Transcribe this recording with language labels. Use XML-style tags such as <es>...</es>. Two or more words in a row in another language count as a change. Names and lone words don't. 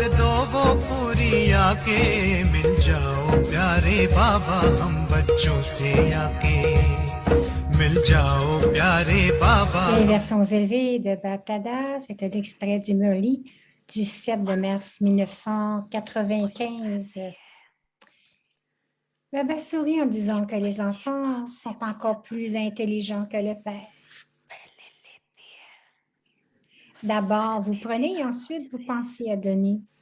<hi>दो वो पूरी आके मिल जाओ प्यारे बाबा हम बच्चों से आके मिल जाओ प्यारे बाबा.</hi> <fr>Les versions élevées de Baptada, c'est un extrait du Murli du 7 de mars 1995. Baba sourit en disant que les enfants sont encore plus intelligents que le père. D'abord, vous prenez et ensuite vous pensez à donner.</fr>